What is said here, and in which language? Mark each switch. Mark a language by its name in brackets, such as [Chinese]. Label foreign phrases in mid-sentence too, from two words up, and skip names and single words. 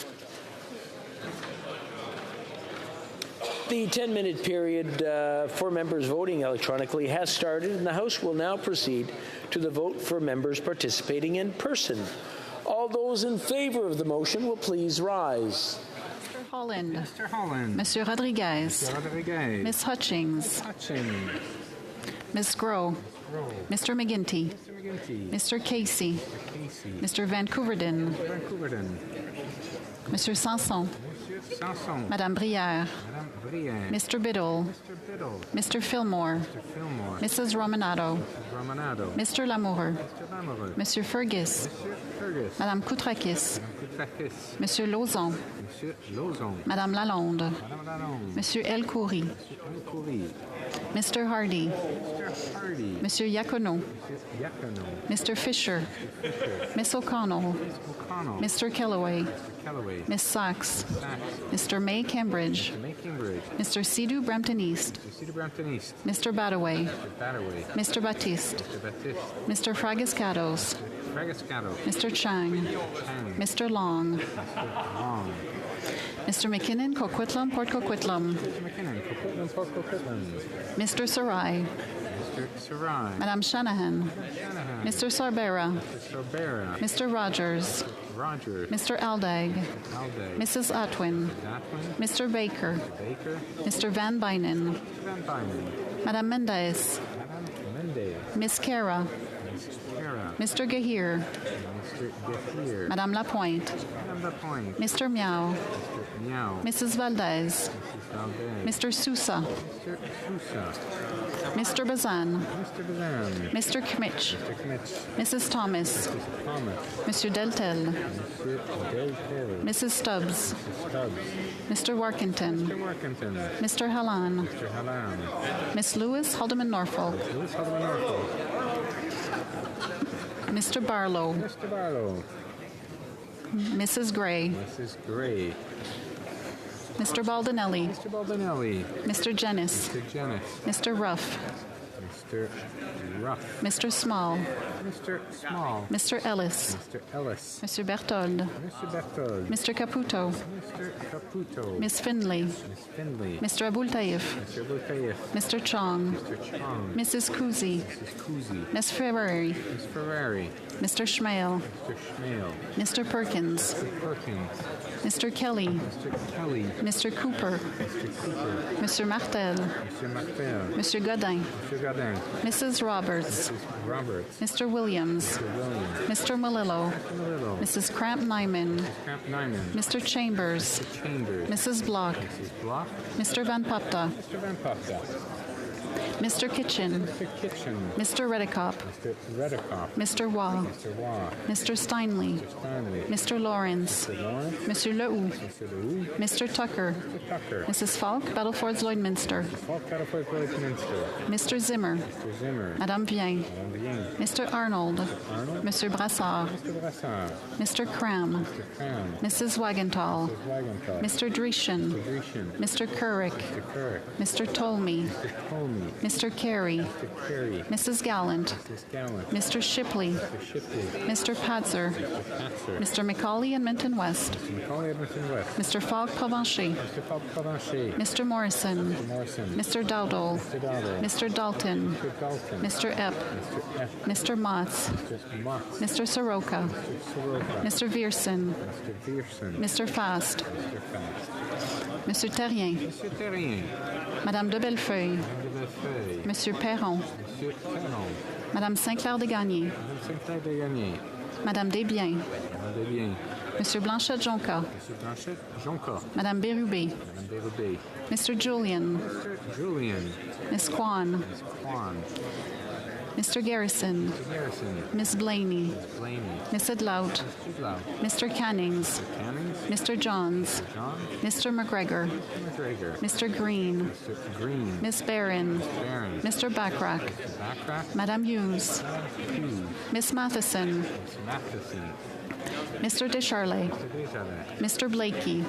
[English] The 10-minute period for members voting electronically has started, and the House will now proceed to the vote for members participating in person. All those in favour of the motion will please rise. Mr. Holland. Mr. Holland. Monsieur Rodriguez. Mr. Rodriguez. Ms. Hutchings. Hutchings. Ms. Groh. Mr. McGuinty. Mr. McGuinty. Mr. Casey. Mr. Casey. Mr. Vancouverden. Vancouverden. Monsieur Sanson. Monsieur Sanson. Madame Brière. Madame Brière. Mr. Biddle. Mr. Biddle. Mr. Fillmore. Mr. Fillmore. Mrs. Romanado. Mrs. Romanado. Mr. Lamoureux. Mr. Lamoureux. Monsieur Fergus. Monsieur Fergus. Madame Koutrakis. Madame Koutrakis. Monsieur Lauzon. Monsieur Lauzon. Madame Lalonde. Madame Lalonde. Monsieur Elkhoury. Monsieur Elkhoury. Mr. Hardy. Mr. Hardy. Monsieur Iacono. Monsieur Iacono. Mr. Fisher. Mr. Fisher. Miss O'Connell. Miss O'Connell. Mr. Kellaway. Mr. Kellaway. Miss Sachs. Sachs. Mr. May Cambridge. Mr. May Cambridge. Mr. Sidhu Brampton East. Mr. Cedar Brampton East. Mr. Badaway. Mr. Badaway. Mr. Baptiste. Mr. Baptiste. Mr. Fragascados. Fragascato. Mr. Chang. Chang. Mr. Long. Mr. Long. Mr. McKinnon, Coquitlam, Port Coquitlam. Mr. McKinnon, Coquitlam, Port Coquitlam. Mr. Sarai. Mr. Sarai. Madame Shanahan. Shanahan. Mr. Sarbera. Mr. Sorbera. Mr. Rogers. Rogers. Mr. Aldag. Alday. Mrs. Atwin. Atwin. Mr. Baker. Baker. Mr. Van Bynen. Van Bynen. Madame Mendez. Madame Mendez. Miss Kara. Miss Kara. Mr. Gahir. Mr. Gahir. Madame Lapointe. Madame Lapointe. Mr. Miao. Mr. Miao. Mrs. Valdez. Mrs. Valdez. Mr. Sousa. Mr. Sousa. Mr. Bazan. Mr. Bazan. Mr. Kmitch. Mr. Kmitch. Mrs. Thomas. Mrs. Thomas. Monsieur Deltel. Monsieur Deltel. Mrs. Stubbs. Mrs. Stubbs. Mr. Workington. Mr. Workington. Mr. Halan. Mr. Halan. Miss Lewis, Haldeman Norfolk. Lewis Haldeman Norfolk. Mr. Barlow. Mr. Barlow. Mrs. Gray. Mrs. Gray. Mr. Baldinelli. Mr. Baldinelli. Mr. Jennis. Mr. Jennis. Mr. Ruff. Mr. Ruff. Mr. Small. Mr. Small. Mr. Ellis. Mr. Ellis. Mr. Berthold. Mr. Berthold. Mr. Caputo. Mr. Caputo. Miss Finley. Miss Finley. Mr. Abul Taif. Mr. Abultaif. Mr. Chong. Mr. Chong. Mrs. Kuzi. Mrs. Kuzi. Miss Ferrari. Miss Ferrari. Mr. Schmale. Mr. Schmale. Mr. Perkins. Mr. Perkins. Mr. Kelly. Mr. Kelly. Mr. Cooper. Mr. Cooper. Mr. Martel. Mr. Martel. Monsieur Godin. Mr. Godin. Mrs. Roberts. Mrs. Roberts. Mr. Williams. Mr. Williams. Mr. Malillo. Mr. Malillo. Mrs. Cramp Nyman. Camp Nyman. Mr. Chambers. Mr. Chambers. Mrs. Block. Mrs. Block. Mr. Van Papta. Mr. Van Papta. Mr. Kitchen. Mr. Kitchen. Mr. Redekop. Mr. Redekop. Mr. Waugh. Mr. Waugh. Mr. Steinley. Mr. Stanley. Mr. Lawrence. Mr. Lawrence. Monsieur Lehoux. Mr. Lehoux. Mr. Tucker. Mr. Tucker. Mrs. Falk, Battlefords Lloydminster. Falk Battlefield Lloydminster. Mr. Zimmer. Mr. Zimmer. Madame Vien. Madame Vien. Mr. Arnold. Arnold. Monsieur Brassard. Mr. Brassard. Mr. Cram. Mr. Cram. Mrs. Wagenthal. Mrs. Wagenthal. Mr. Dreeshen. Mr. Dreeshen. Mr. Currick. Mr. Currick. Mr. Tolmy. Mr. Tolmy. Mr. Carey. Mr. Carey. Mrs. Gallant. Mrs. Gallant. Mr. Shipley. Mr. Shipley. Mr. Patzer. Mr. Patzer. Mr. Macaulay and Minton West. Mr. Macaulay Edmonton West. Mr. Fogg Provencher. Mr. Falk Provencher. Mr. Morrison. Mr. Morrison. Mr. Dowdall. Mr. Dowdall. Mr. Dalton. Mr. Dalton. Mr. Epp. Mr. F. Mr. Motz. Mr. Moss. Mr. Soroka. Mr. Soroka. Mr. Vierson. Mr. Vierson. Mr. Fast. Mr. Fast. Monsieur Terrien. Monsieur Terrien. Madame de Bellefeuille. Madame de Bellefeuille. Monsieur Perron. Monsieur Perron. Madame Sinclair de Gagné. Madame Sinclair de Gagné. Madame Desbiens. Madame Desbiens. Monsieur Blanchet-Jonca. Monsieur Blanchet-Jonca. Madame Bérubé. Madame Bérubé. Mr. Julian. Mr. Julian. Miss Kwan. Miss Kwan. Mr. Garrison. Mr. Garrison. Miss Blaney. Miss Blaney. Miss Adlout. Mr. Blau. Mr. Cannings. Mr. Cannings. Mr. Johns. Mr. John. Mr. McGregor. Mr. McGregor. Mr. Green. Mr. Green. Miss Barron. Miss Barron. Mr. Backrack. Mr. Backrack. Madame Hughes. Hughes. Miss Matheson. Miss Matheson. Mr. Descharlet. Mr. Desjardins. Mr. Blakey.